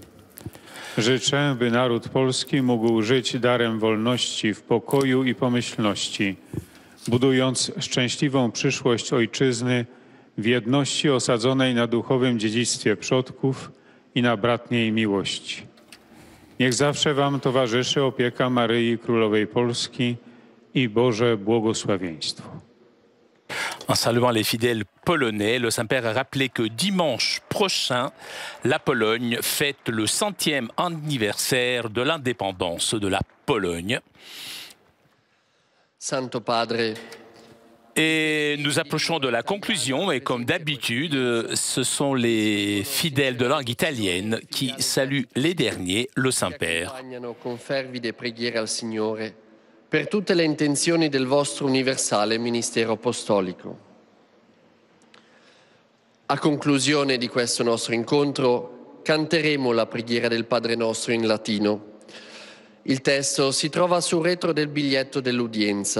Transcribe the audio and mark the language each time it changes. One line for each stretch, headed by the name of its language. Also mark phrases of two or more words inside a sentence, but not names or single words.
Polish: Życzę, by naród polski mógł żyć darem wolności w pokoju i pomyślności, budując szczęśliwą przyszłość ojczyzny w jedności osadzonej na duchowym dziedzictwie przodków i na bratniej miłości. Niech zawsze wam towarzyszy opieka Maryi Królowej Polski i Boże błogosławieństwo.
French: En saluant les fidèles polonais, le Saint-Père a rappelé que dimanche prochain, la Pologne fête le 100e anniversaire de l'indépendance de la Pologne.
Italian: Santo Padre.
French: Et nous approchons de la conclusion et comme d'habitude, ce sont les fidèles de langue italienne qui saluent les derniers, le Saint-Père.
Italian: Con fervide preghiere al Signore per tutte le intenzioni del vostro universale ministero apostolico. A conclusione di questo nostro incontro canteremo la preghiera del Padre Nostro in latino. Il testo si trova sul retro del biglietto dell'udienza.